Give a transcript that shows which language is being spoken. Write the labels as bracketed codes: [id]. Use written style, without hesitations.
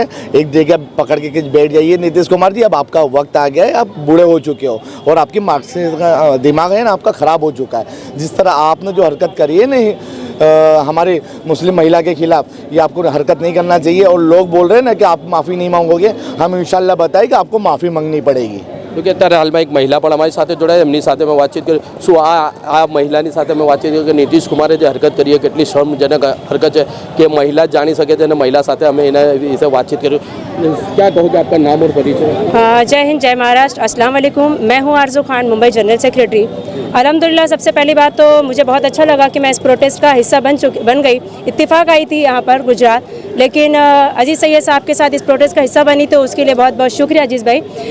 [hi] एक जगह पकड़ के बैठ जाइए। नीतीश कुमार जी, अब आपका वक्त आ गया है, आप बूढ़े हो चुके हो और आपकी मानसिक दिमाग है ना आपका ख़राब हो चुका है। जिस तरह आपने जो हरकत करी है नहीं हमारी मुस्लिम महिला के खिलाफ, ये आपको हरकत नहीं करना चाहिए। और लोग बोल रहे हैं ना कि आप माफ़ी नहीं मांगोगे, हम इंशाल्लाह बताएं कि आपको माफ़ी मांगनी पड़ेगी। [gu] તો કે અત્યારે હાલમાં એક મહિલા પણ અમારી સાથે જોડાય, એમની સાથે મેં વાતચીત કરી। શું આ મહિલાની સાથે મેં વાતચીત કરી કે નીતિશ કુમારે જે હરકત કરી કેટલી શર્મજનક હરકત છે કે મહિલા જાણી શકે છે, અને મહિલા સાથે અમે એના વિશે વાતચીત કરી। [hi] क्या कहोगे, आपका नाम और परिचय? जय हिंद, जय महाराष्ट्र, अस्सलाम वालेकुम। मैं हूँ आरजू खान, मुंबई जनरल सेक्रेटरी। अल्हम्दुलिल्लाह, सबसे पहली बात तो मुझे बहुत अच्छा लगा कि मैं इस प्रोटेस्ट का हिस्सा बन गई। इत्तेफाक आई थी यहाँ पर गुजरात, लेकिन अजीत सैयद साहब के साथ इस प्रोटेस्ट का हिस्सा बनी, तो उसके लिए बहुत बहुत शुक्रिया अजीत भाई।